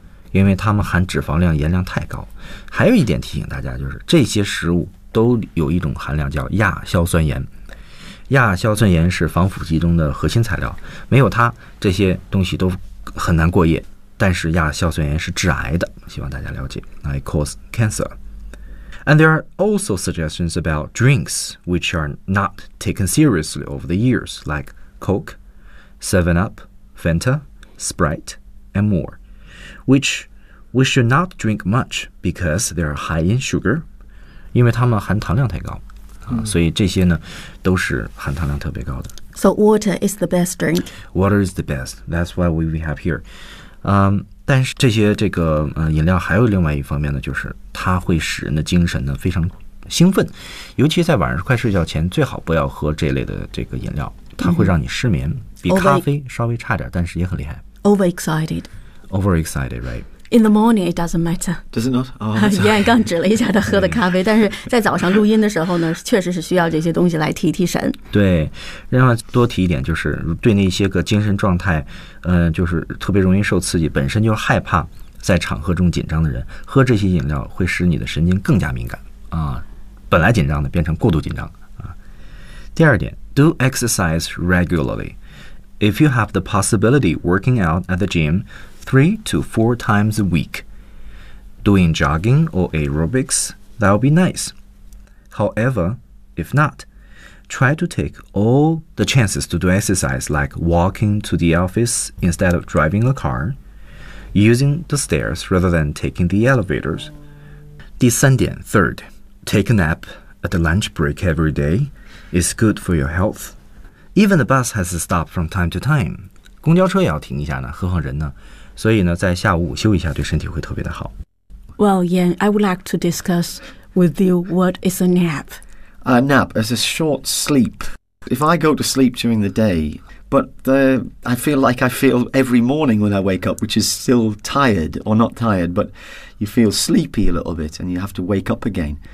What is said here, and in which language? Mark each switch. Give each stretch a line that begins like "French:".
Chinese: 因为它们含脂肪量、盐量太高，还有一点提醒大家，就是这些食物都有一种含量叫亚硝酸盐。亚硝酸盐是防腐剂中的核心材料，没有它，这些东西都很难过夜。但是亚硝酸盐是致癌的，希望大家了解。
English: It causes cancer. And there are also suggestions about drinks which are not taken seriously over the years, like Coke, 7-Up, Fanta, Sprite, and more, which we should not drink much because they are high in sugar,
Chinese: 因为它们含糖量太高、所以这些呢都是含糖量特别高的。
English: So water is the best drink. Water is the best. That's why we have here.
Chinese: 但是这些这个、饮料还有另外一方面呢，就是它会使人的精神呢非常兴奋，尤其在晚上快睡觉前，最好不要喝这类的这个饮料，它会让你失眠，比咖啡稍微差点，但是也很厉害。
English: Overexcited. Overexcited, right? In the morning, it doesn't matter. Does it not? Oh,
Chinese: 燕刚指了一下他喝的咖啡，但是在早上录音的时候呢，确实是需要这些东西来提提神。对，另外多提一点，就是对那些个精神状态，就是特别容易受刺激，本身就害怕在场合中紧张的人，喝这些饮料会使你的神经更加敏感啊，本来紧张的变成过度紧张啊。第二点
English: ，do exercise regularly. If you have the possibility, working out at the gym. 3 to 4 times a week. Doing jogging or aerobics, that'll be nice. However, if not, try to take all the chances to do exercise like walking to the office instead of driving a car, using the stairs rather than taking the elevators.
Chinese: 第三点
English: third, take a nap at the lunch break every day is good for your health. Even the bus has to stop from time to time.
Chinese: 公交车也要停一下呢，何况人呢？所以呢，在下午午休一下，对身体会特别的好。
English: Well, Yan, I would like to discuss with you what is a nap. A nap is a short sleep. If I go to sleep during the day, but I feel like I feel every morning when I wake up, which is still tired or not tired, but you feel sleepy a little bit and you have to wake up again.